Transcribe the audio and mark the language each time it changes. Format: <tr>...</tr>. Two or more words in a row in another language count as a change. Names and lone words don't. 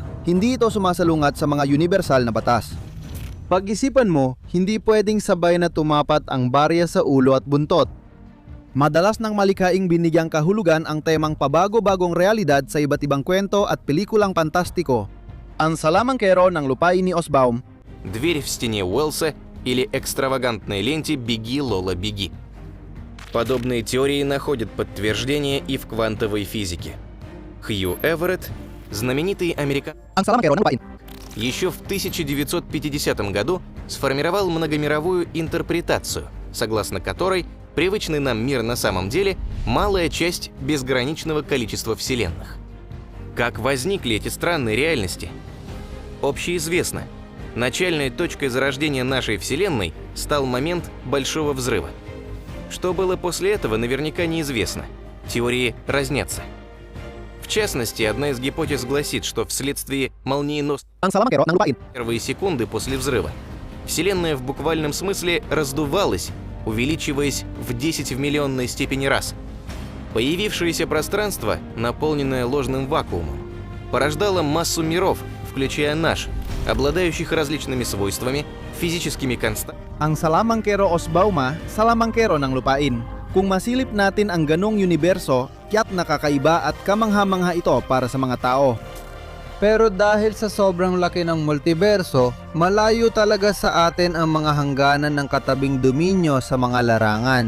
<tl>Hindi ito sumasalungat sa mga universal na batas. Pag-isipan mo, hindi pwedeng sabay na tumapat ang barya sa ulo at buntot. Madalas ng malikhaing binigyang kahulugan ang temang pabago-bagong realidad sa iba't ibang kwento at pelikulang pantastiko. Ang salamangkero ng lupain ni Osbaum.</tl> <ru>Дверь в стене Уэллса или экстравагантной ленте «Беги, Лола, беги». Подобные теории находят подтверждение и в квантовой физике. Хью Эверетт, знаменитый американец,</ru> <tl>Ang salamangkero ng lupain.</tl> <ru>еще в 1950 году сформировал многомировую интерпретацию, согласно которой привычный нам мир на самом деле малая часть безграничного количества вселенных. Как возникли эти странные реальности? Общеизвестно. Начальной точкой зарождения нашей Вселенной стал момент Большого Взрыва. Что было после этого, наверняка неизвестно. Теории разнятся. В частности, одна из гипотез гласит, что вследствие молниеносной</ru> <tl>Ang salamangkero ng lupain.</tl> <ru>первые секунды после взрыва Вселенная в буквальном смысле раздувалась, увеличиваясь в 10 в миллионной степени раз. Появившееся пространство, наполненное ложным вакуумом, порождало массу миров, включая наш, обладающих различными свойствами, физическими константами.</ru> <tl>Ang salamangkero Osbauma, salamangkero ng lupain. Kung masilip natin ang ganong universo, tiyak nakakaiba at kamangha-mangha ito para sa mga tao. Pero dahil sa sobrang laki ng multiverso, malayo talaga sa atin ang mga hangganan ng katabing dominyo sa mga larangan.</tl>